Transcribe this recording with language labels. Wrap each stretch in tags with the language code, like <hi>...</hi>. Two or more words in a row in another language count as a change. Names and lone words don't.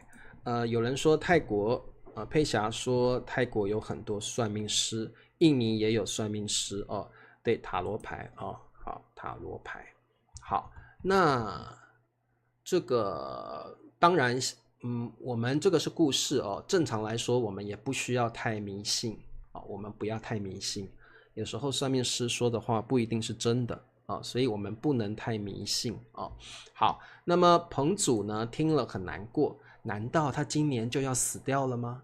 <zh>有人說泰國，佩霞說泰國有很多算命師，印尼也有算命師哦。对，塔羅牌好，塔羅牌。好，那。這個當然，我們這個是故事哦。正常來說，我們也不需要太迷信啊，我們不要太迷信。有時候算命師說的話不一定是真的啊，所以我們不能太迷信啊。好，那麼彭祖呢，聽了很難過，難道他今年就要死掉了嗎？</zh>